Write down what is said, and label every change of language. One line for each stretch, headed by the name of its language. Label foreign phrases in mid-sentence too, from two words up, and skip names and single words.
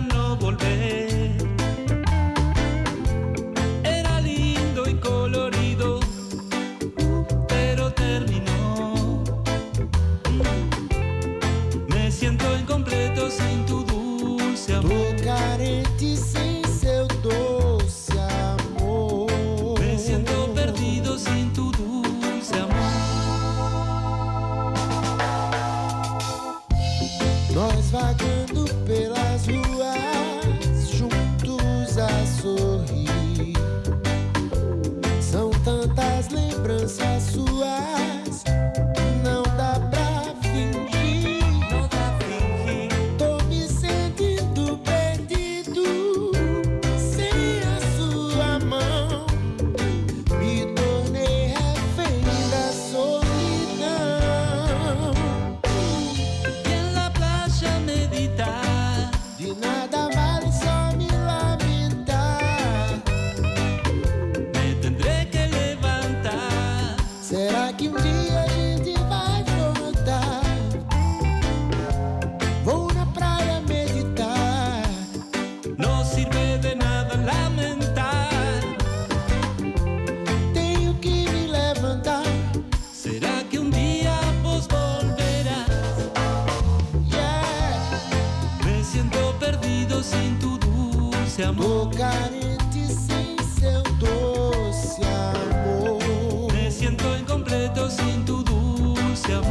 Spanish: no volver. Era lindo y colorido, pero terminó. Me siento incompleto sin tu dulce amor.
Portuguese: Tô carente sem seu doce amor.
Spanish: Me siento perdido sin tu dulce amor.
Portuguese: Nós vagando pelas ruas, juntos a sorrir. São tantas lembranças suas, não dá pra fingir. Não dá pra fingir. Tô me sentindo perdido, sem a sua mão. Me tornei refém da solidão.
Spanish: Y en la playa meditar.
Portuguese: De nada vale só me lamentar.
Spanish: Me tendré que levantar.
Portuguese: Será que dia a gente vai voltar? Vou na praia meditar.
Spanish: No sirve de nada lamentar.
Portuguese: Tenho que me levantar.
Spanish: ¿Será que día vos volverás? Yeah. Me siento perdido sin tu dulce amor.
Portuguese: Tô carente sem seu doce amor.
Spanish: Me siento incompleto sin tu dulce amor.